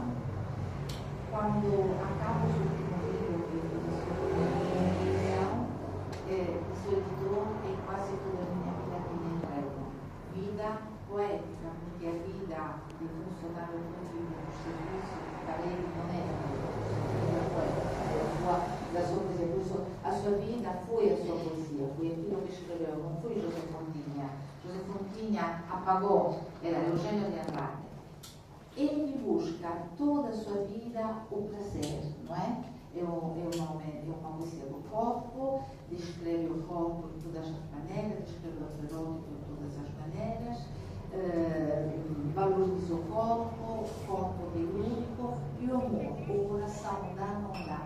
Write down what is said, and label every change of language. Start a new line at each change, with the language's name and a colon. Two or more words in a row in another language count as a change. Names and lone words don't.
Portuguese: Quando acaba o último livro que eu fiz sobre a religião, seu editor é quase toda a minha vida que me entrego. Vida poética, porque a vida de funcionário público no serviço de parede
Italian: non è una poetica.
Portuguese: A sua vida foi a sua poesia, foi aquilo que escreveu, não foi José Fontinha. José Fontinha apagou, era Eugênio de Andrade. Ele busca toda a sua vida o prazer, não é? é uma poesia do corpo, descreve o corpo de todas as maneiras, descreve o erótico de todas as maneiras, valoriza o corpo telúrico e o amor, o coração dá, não dá.